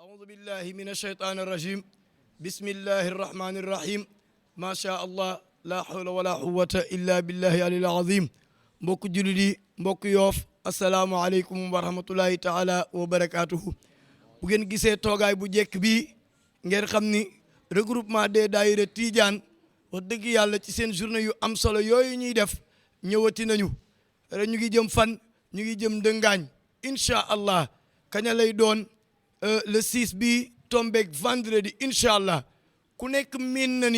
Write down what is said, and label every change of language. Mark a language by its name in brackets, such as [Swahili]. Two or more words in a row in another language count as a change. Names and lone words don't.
[Arabic] أعوذ بالله من الشيطان الرجيم بسم الله الرحمن الرحيم ما شاء الله لا حول ولا قوة إلا بالله العلي العظيم mbokk [Wolof] jullit yi mbokk Yoff asalaamaaleykum wa rahmatullahi taala wa barakaatuhu bu ngeen gisee toogaay bu jekk bi ngeen xam ni [French] regroupement des [Wolof] daayira Tidiane wax dëgg yàlla ci seen journée yu am solo yooyu ñuy def ñëwati nañu rek ñu ngi jëm fan ñu ngi jëm dëngaañ [Arabic] إن شاء الله [Wolof] kaña lay doon le 6 bi tombeeg vendredi [Arabic] إن شاء الله [Wolof] ku nekk miin na